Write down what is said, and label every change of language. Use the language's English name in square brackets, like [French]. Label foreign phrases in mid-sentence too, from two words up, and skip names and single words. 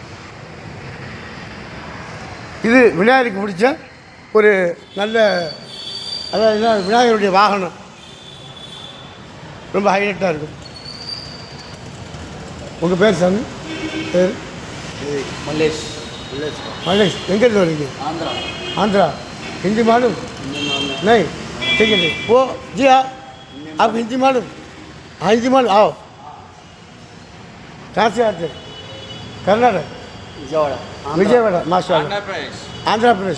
[Tamil] இது விநாயகருக்கு பிடிச்ச ஒரு நல்ல, அதாவது விநாயகருடைய வாகனம். ரொம்ப ஹைலைட்டாக இருக்கும். உங்கள் பேர் சாமி? பேர் மல்லேஷ். எங்கேருந்து வரீங்க? [Hindi] आंध्रा। हिंदी मालूम? नहीं, ठीक है। वो जी हाँ, आप हिंदी मालूम? हाँ हिंदी मालूम। आओ, कहाँ से आते? कर्नाटक, विजयवाड़ा। माशाल्लाह, आंध्र प्रदेश।